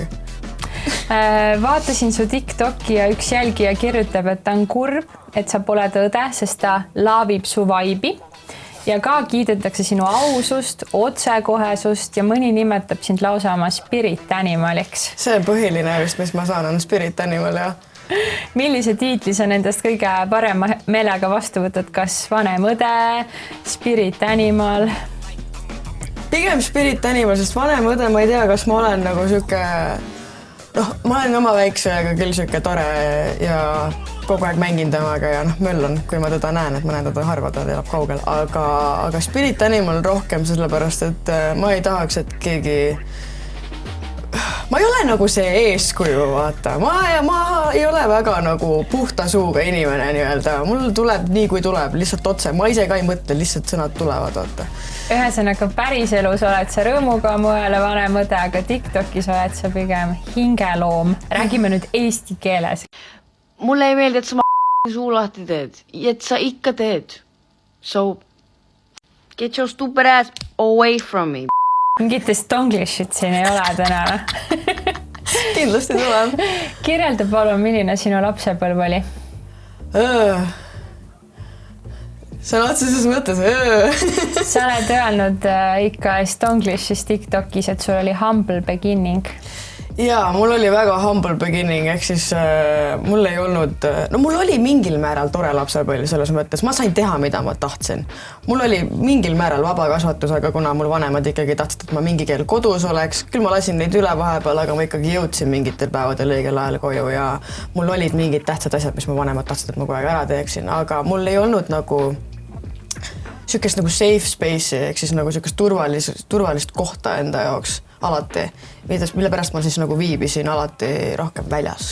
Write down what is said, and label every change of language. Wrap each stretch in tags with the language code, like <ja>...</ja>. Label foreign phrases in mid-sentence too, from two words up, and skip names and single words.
<et>Vaatasin su TikToki ja üks jälgija kirjutab, et ta on kurb, et sa pole õde, sest ta laavib su vaibi. Ja ka kiidetakse sinu ausust, otsekohesust ja mõni nimetab sind lausa oma</et> <en>spirit animaliks.</en> <et>See põhiline vist, mis ma saan, on</et> <en>spirit animal,</en> <et>jah. Millise tiitli sa nendest kõige parema meelega vastu võtad? Kas vanem õde,</et> <en>spirit animal?</en> <et>Pigem</et> <en>spirit animal,</en> <et>sest vanem õde, ma ei tea, kas ma olen nagu siuke... ma olen oma väiksega küll siuke tore ja kogu aeg mängin temaga ja möll on, kui ma teda näen, et ma näen teda harva, ta elab kaugel. Aga</et> <en>spirit animal</en> <et>rohkem sellepärast, et ma ei tahaks, et keegi... Ma ei ole nagu see eeskuju, vaata. Ma ei ole väga nagu puhta suuga inimene nii-öelda. Mul tuleb nii, kui tuleb, lihtsalt otse. Ma ise ka ei mõtle, lihtsalt sõnad tulevad, vaata. Ühesõnaga päris elus oled sa rõõmuga mõele vanem õde, aga TikTokis oled sa pigem hingeloom. Räägime nüüd eesti keeles. Mulle ei meeldi, et sa suu lahti teed. Et sa ikka teed.</et> <en>So, get your stupid ass away from me.</en> <et>Mingitest tonglishit siin ei ole täna. Kindlasti tuleb. Kirjelda palun, milline sinu lapsepõlv oli? See on otseses mõttes. Sa oled öelnud ikka Estonglishis TikTokis, et sul oli</et> <en>humble beginning.</en> <et>Jaa, mul oli väga</et> <en>humble beginning,</en> <et>ehk siis mul ei olnud... mul oli mingil määral tore lapsepõlv selles mõttes. Ma sain teha, mida ma tahtsin. Mul oli mingil määral vaba kasvatus, aga kuna mul vanemad ikkagi tahtsid, et ma mingi keel kodus oleks, küll ma lasin neid üle vahepeal, aga ma ikkagi jõudsin mingitel päevadel õigel ajal koju ja mul olid mingid tähtsad asjad, mis mu vanemad tahtsid, et ma kogu aeg ära teeksin, aga mul ei olnud nagu siukest nagu</et> <en>safe space'i,</en> <et>ehk siis nagu siukest turvalist kohta enda jaoks alati, mille pärast ma siis nagu viibisin alati rohkem väljas.</et>